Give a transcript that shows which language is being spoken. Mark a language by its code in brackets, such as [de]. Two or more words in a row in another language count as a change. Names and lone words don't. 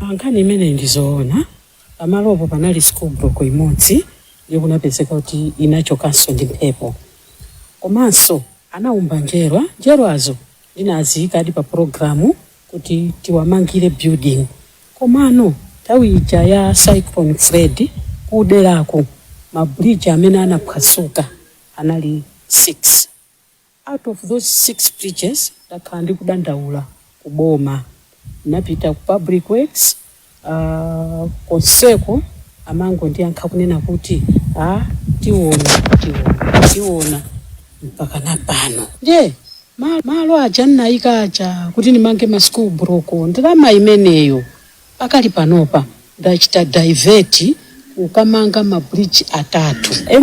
[ny] Nkhani imene ndizoona pamalopo panali [en] school block [ny] imodzi ndiyo kunapezeka kuti inachokanso ndi mphepo, komanso anaumba njerwazo ndinaziyika adi pa programu kuti tiwamangire building, komano nthawi ija ya cyclone Fred kuderako mabridge amene anaphwasuka anali 6. [en] Out of those 6 bridges [ny] ndakhala ndi kudandaula kuboma, napita ku [en] public works [ny] konseko amango ndiyankha kunena kuti tiona mpaka napano nje malo aja nnaika aja kuti nimange ma [en] school block [ny] ndalama imeneyo pakali panopa ndachita divert ukamanga mabridge 3.